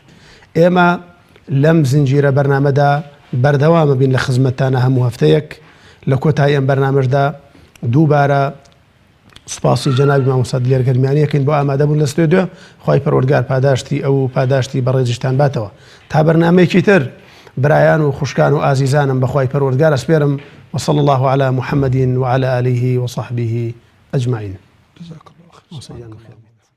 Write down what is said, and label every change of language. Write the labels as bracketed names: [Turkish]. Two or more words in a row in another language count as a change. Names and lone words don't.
[Central Kurdish] ئێمە لەم زنجیرە بەرنامەدا بەردەوامە بین لە خزمەتتانە هەموو هەفتەیەک لە کۆتایی ئەم بەرنامەشدا دووبارە سوپاسی جەنابی مامۆستا دلێرگەرمیانیەکەین بۆ ئامادەبوون لە ستودیۆ. خوای پەروەردگار پاداشتی ئەو پاداشتی بەڕێزیشتان باتەوە تا بەرنامەیەکی تر. برایان و خوشکان و ئازیزانم بەخوای پەروەردگار ئەسپێرم [Arabic] وصلى الله على محمد وعلى آله وصحبه أجمعين. جزاك الله خير.